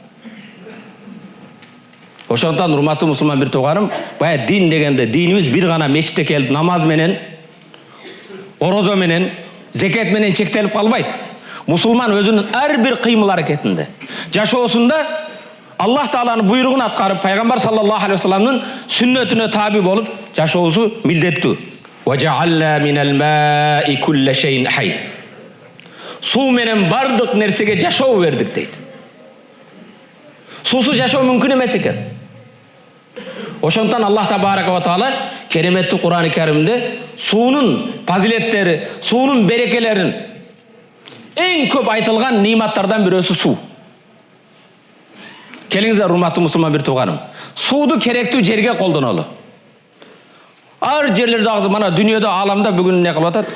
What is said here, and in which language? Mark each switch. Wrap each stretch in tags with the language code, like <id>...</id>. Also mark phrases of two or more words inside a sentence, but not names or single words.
<ky>Ошондон урматтуу мусулман бир туганым, бая дин дегенде динибиз бир гана мечитте келип намаз менен, орозо менен, зекет менен чектелип калбайт. Мусулман өзүнүн ар бир кыймыл аракетинде, жашоосунда Аллах Тааланын буйругун аткарып, пайгамбар</ky> <ar>صلى الله عليه وسلم</ar> <ky>сүннөтүнө таби болуп жашоосу милдеттүү.</ky> <ar>وَجَعَلْنَا مِنَ الْمَاءِ كُلَّ شَيْءٍ حَيٍّ.</ar> <ky>Суу менен бардык нерсеге жашоо бердик дейт. Суусуз жашоо мүмкүн эмес экен. Ошондон Аллах</ky> <ar>تبارك وتعالى</ar> <ky>кереметтүү Кур'ан-ы Каримде суунун фазилеттери, суунун берекелерин эң көп айтылган нематтардан бирөөсү суу. Келиңиздер урматтуу мусулман бир туганым. Сууду керектүү жерге колдонолу. Ар жерлерде агызы, мана дүйнөдө, аламда бүгүн эмне кылып атат?</ky>